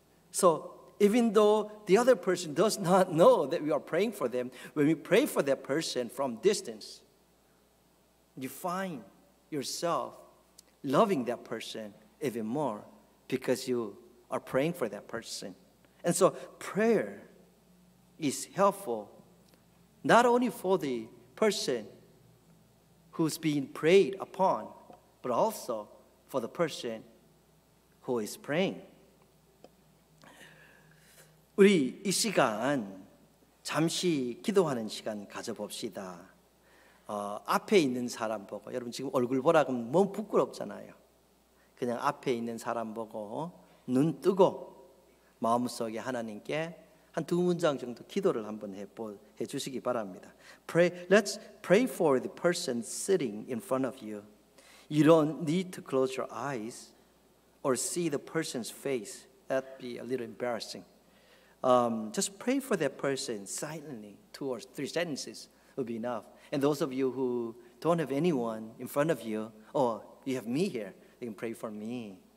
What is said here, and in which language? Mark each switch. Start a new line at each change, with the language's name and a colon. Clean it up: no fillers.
English: So even though the other person does not know that we are praying for them, when we pray for that person from distance, you find yourself loving that person even more because you are praying for that person. And so prayer is helpful not only for the person who's being prayed upon, but also for the person who is praying.
Korean: 우리 이 시간 잠시 기도하는 시간 가져봅시다. 앞에 있는 사람 보고, 여러분 지금 얼굴 보라 그러면 너무 부끄럽잖아요. 그냥 앞에 있는 사람 보고 눈 뜨고 마음속에 하나님께 한 두 문장 정도 기도를 한번 해 주시기 바랍니다.
English: Let's pray for the person sitting in front of you. You don't need to close your eyes or see the person's face. That'd be a little embarrassing. Just pray for that person silently. 2 or 3 sentences will be enough. And those of you who don't have anyone in front of you, or you have me here, you can pray for me.